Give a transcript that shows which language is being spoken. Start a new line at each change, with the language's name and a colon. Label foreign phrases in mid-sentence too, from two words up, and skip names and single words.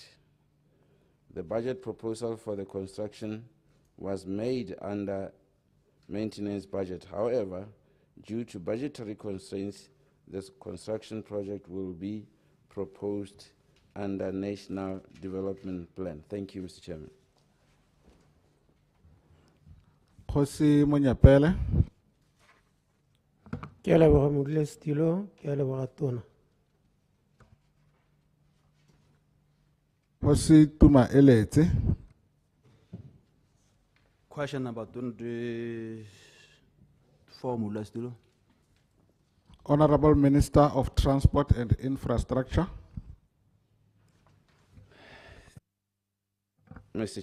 English: The budget proposal for the construction was made under maintenance budget. However, due to budgetary constraints, this construction project will be proposed under National Development Plan. Thank you, Mr. Chairman.
Tswana: Khosi Monyapele. Ke a leboga modulasetulo, ke a leboga tona. Khosi Tuma Eletse.
English: Question number 24, Modulasetulo. Honorable Minister of Transport and Infrastructure. Mr.